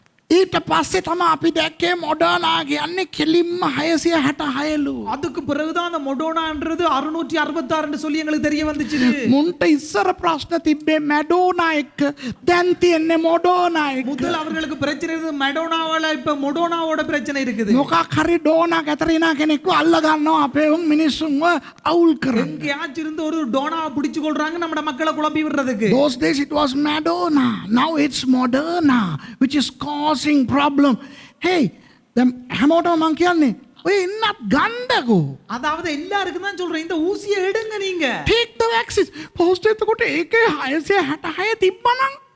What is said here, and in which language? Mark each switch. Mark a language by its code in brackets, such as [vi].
[si] ඊට පස්සේ තමයි අපි දැක්කේ මොඩර්නා කියන්නේ කෙලින්ම 666ලු. [ta] அதுக்கு பிறகுதான் அந்த மொடோனான்றது 666 ன்னு சொல்லி எங்களுக்கு தெரிய வந்துச்சு. [si] මුන්ට ඉස්සර ප්‍රශ්න තිබ්බේ මැඩෝනා එක්ක. දැන් තියෙන්නේ මොඩර්නා එක්ක. [ta] முதல் அவர்களுக்கு பிரச்சனை இருந்தது மெடோனாவால இப்ப மொடோனாவோட பிரச்சனை இருக்குது. [si] මොකක් හරි ඩෝනා කැතරිනා කෙනෙක්ව අල්ල ගන්නවා අපේ උන් මිනිස්සුන්ව අවුල් කරන්න. [ta] எங்கேயாச்சும் இருந்து ஒரு டோனாவை பிடிச்சு கொள்றாங்க நம்ம மக்களை குழப்பி விடுறதுக்கு. [en] Those days it was Madonna. Now it's Moderna, which is causing problem. [si] Hey, හැමෝටම මං කියන්නේ ඔය ඉන්නත් ගන්නකෝ. [ta] அதாவது எல்லாருக்கும் தான் சொல்றேன் இந்த ஊசியை எடுங்க நீங்க. [en] Take the vaccine. [si] Post එතකොට ඒකේ 666 තිබ්බනම්